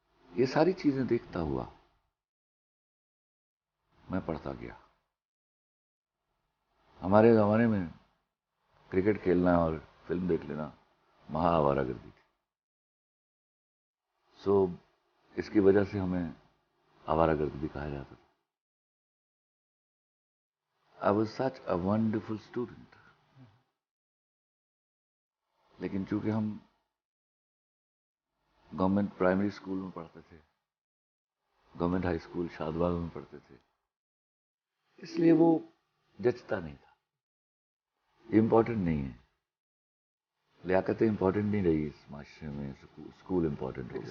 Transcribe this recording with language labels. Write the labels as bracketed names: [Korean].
[Urdu] یہ ساری چیزیں دیکھتا ہوا میں پڑھتا گیا. ہمارے زمانے میں کرکٹ کھیلنا اور فلم دیکھ لینا مہا آوارہ گردی تھی. سو اس کی وجہ سے ہمیں آوارہ گرد بھی کہا جاتا تھا. [English] I was such a wonderful student. [Urdu] لیکن چونکہ ہم گورنمنٹ پرائمری اسکول میں پڑھتے تھے، گورنمنٹ ہائی اسکول شاد باغ میں پڑھتے تھے، اس لیے وہ جچتا نہیں تھا. یہ امپورٹنٹ نہیں ہے، لیاقتیں امپورٹنٹ نہیں رہی اس معاشرے میں، اسکول امپورٹنٹ ہو گیا.